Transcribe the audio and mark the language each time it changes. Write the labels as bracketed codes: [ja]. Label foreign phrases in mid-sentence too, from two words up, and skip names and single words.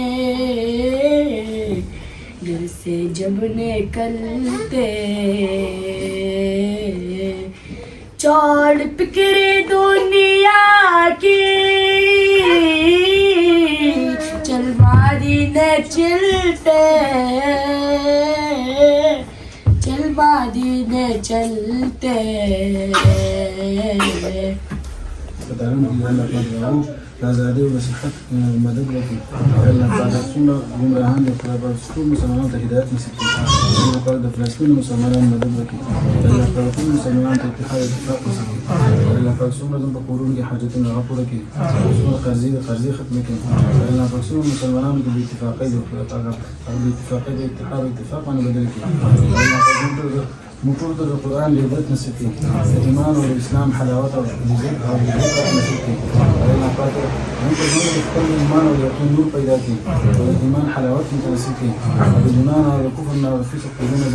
[ur] دل سے جب نکلتے چھوڑ فکری دنیا کی چل مدینے چلتے چل مدینے چلتے [ps] آزادی و صحت مدد وکړي الله تعالی څومره ګمراهان دي خدای پاک ټول مسلمانانو ته هدایت نصیب کړي الله پاک د فلسطین مسلمانانو مدد وکړي الله پاک ټول مسلمانانو ته اتحاد اتفاق نصیب کړي الله پاک څومره زموږ په کورونو کې حاجتونه هغه پوره کړي څومره قرضې ختمې کړي الله پاک څومره مسلمانانو ته د اتفاقۍ د خدای پاک د اتفاقۍ د اتحاد او اتفاق باندې بدل کړي الله پاک موږ ټول ته د قرآن لیدت نصیب کړي د ایمان او د اسلام حلاوت او عزت او عزت نصیب کړي الله پاک هم په ژوند کې خپل ایمان او یقین نور پیدا کړي او د ایمان حلاوت متناسب کړي د ایمان او د کفر نه او د فسق په ځینو